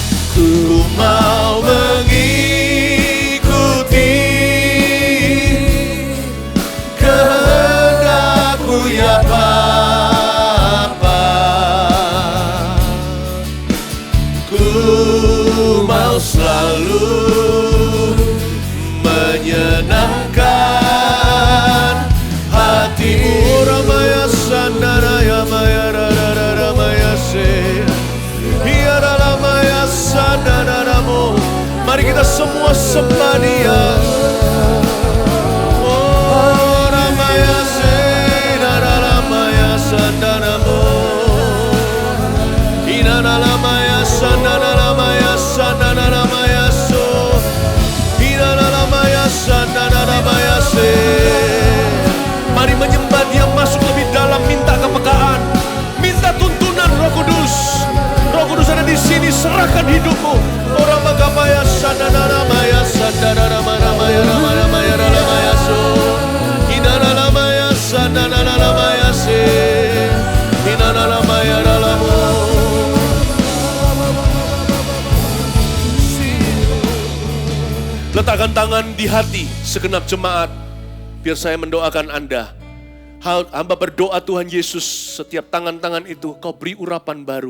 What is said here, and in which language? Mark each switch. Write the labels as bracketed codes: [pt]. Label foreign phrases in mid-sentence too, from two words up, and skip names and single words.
[id] Ku mau mengikuti kehendak-Mu ya Bapa. Ku mau selalu menyenangkan hati-Mu. Ramaya sandaraya maya rarara maya se hiara lamaya sandaramo. Mari kita semua sembah Dia. Oh ramaya se rarara maya sandaramo hinara lamaya sandarara maya sandarara maya so hinara lamaya sandarara maya se. Mari menyembah Dia, masuk lebih dalam, minta kepekaan, minta tuntunan Roh Kudus. Roh Kudus ada di sini, serahkan hidupmu. Orang magapaya sadana maya sadana maya maya maya maya maya so. Inana maya sadana maya se. Inana maya lamo. Letakkan tangan di hati segenap jemaat, biar saya mendoakan Anda. Hamba berdoa Tuhan Yesus, setiap tangan-tangan itu Kau beri urapan baru.